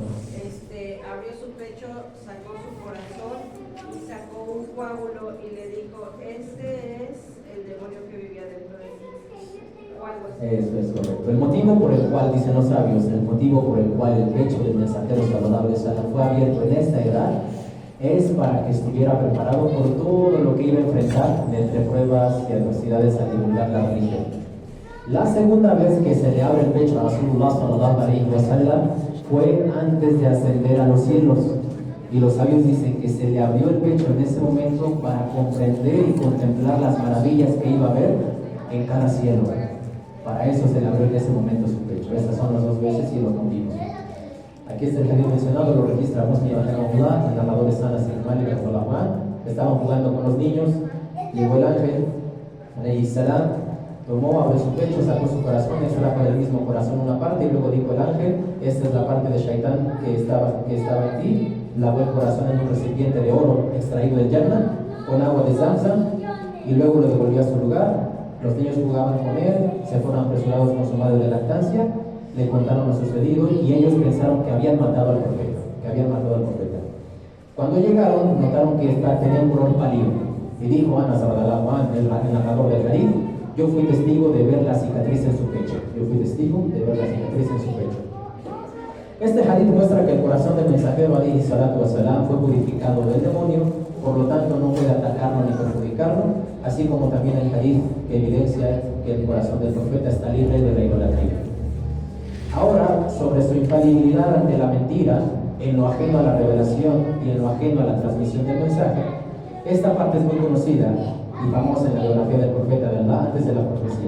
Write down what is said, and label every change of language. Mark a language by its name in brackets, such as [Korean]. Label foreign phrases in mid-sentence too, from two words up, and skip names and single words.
[Spanish] Abrió su pecho, sacó su corazón y sacó un coágulo y le dijo, este es el demonio que vivía dentro de ti. O algo así. Eso es correcto. El motivo por el cual, dicen los sabios, el motivo por el cual el pecho del mensajero [Arabic] صلى الله عليه وسلم [Spanish] fue abierto en esta edad es para que estuviera preparado por todo lo que iba a enfrentar entre pruebas y adversidades al divulgar la religión. La segunda vez que se le abre el pecho a [Arabic] رسول الله صلى الله عليه وسلم [Spanish] fue antes de ascender a los cielos. Y los sabios dicen que se le abrió el pecho en ese momento para comprender y contemplar las maravillas que iba a ver en cada cielo. Para eso se le abrió en ese momento su pecho. Estas son las dos veces y lo convimos. Aquí está el hadith mencionado, lo registra Muslim rahimahullah, el narrador es Anas ibn Malik [Arabic] رضي الله عنه. [Spanish] Estaban jugando con los niños, llegó el ángel, [Arabic] عليه السلام, [Spanish] tomó, abrió su pecho, sacó su corazón, extrajo del mismo corazón una parte y luego dijo el ángel, esta es la parte de Shaitán que estaba en ti, lavó el corazón en un recipiente de oro extraído del Jannah con agua de Zamzam y luego lo devolvió a su lugar. Los niños jugaban con él, se fueron apresurados con su madre de lactancia, le contaron lo sucedido y ellos pensaron que habían matado al profeta, Cuando llegaron, notaron que tenía un color pálido y dijo Anas [Arabic] رضي الله عنه, [Spanish] el narrador del hadith, yo fui testigo de ver la cicatriz en su pecho. Este hadith muestra que el corazón del mensajero [Arabic] عليه الصلاة والسلام [Spanish] fue purificado del demonio, por lo tanto no puede atacarlo ni perjudicarlo, así como también el hadith que evidencia que el corazón del profeta está libre de la idolatría. Ahora, sobre su infalibilidad ante la mentira, en lo ajeno a la revelación y en lo ajeno a la transmisión del mensaje, Esta parte es muy conocida y famosa en la biografía del profeta de Allah antes de la profecía.